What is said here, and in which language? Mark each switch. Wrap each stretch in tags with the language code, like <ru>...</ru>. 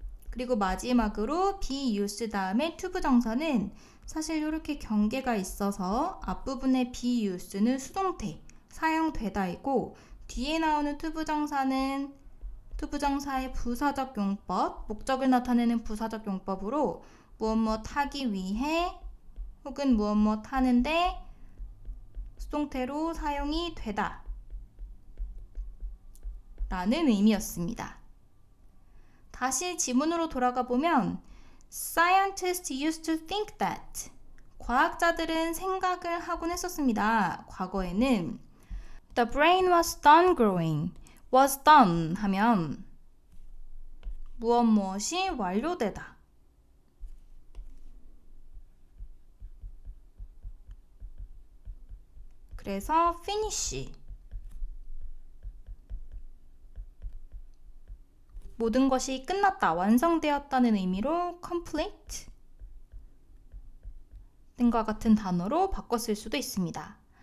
<ko>그리고 마지막으로 be used 다음에 투부정사는 사실 이렇게 경계가 있어서 앞부분에 be used는 수동태, 사용되다이고 뒤에 나오는 투부정사는 투부정사의 부사적 용법, 목적을 나타내는 부사적 용법으로 무엇 하기 위해 혹은 무엇 하는데 수동태로 사용이 되다 라는 의미였습니다. 다시 지문으로 돌아가 보면</ko> <en>Scientists used to think that</en> <ko>과학자들은 생각을 하곤 했었습니다. 과거에는</ko> <en>The brain was done growing.</en> <ko>was done 하면 무엇이 완료되다. 그래서 finish 모든 것이 끝났다, 완성되었다는 의미로 complete 등과 같은 단어로 바꿔 쓸 수도 있습니다.</ko>